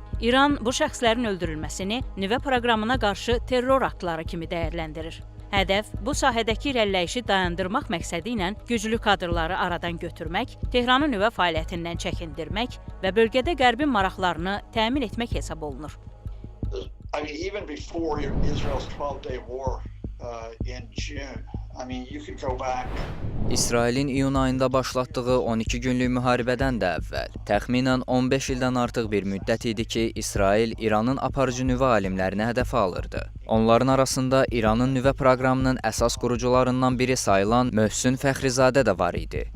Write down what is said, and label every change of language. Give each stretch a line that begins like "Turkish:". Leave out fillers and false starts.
Azerbaijani: İran bu şəxslərin öldürülməsini nüvə proqramına qarşı terror aktları kimi dəyərləndirir. Hədəf bu sahədəki irəliləyişi dayandırmaq məqsədi ilə güclü kadrları aradan götürmək, Tehranı nüvə fəaliyyətindən çəkindirmək və bölgədə Qərbin maraqlarını təmin etmək hesab olunur.
English: I mean, even before Israel's 12-day war in June, I mean, you could go back.
Azerbaijani: İsrailin iyun ayında başlatdığı 12 günlük müharibədən də əvvəl, təxminən 15 ildən artıq bir müddət idi ki, İsrail İranın aparıcı nüvə alimlərini hədəfə alırdı. Onların arasında İranın nüvə proqramının əsas qurucularından biri sayılan Möhsün Fəxrizadə də var idi.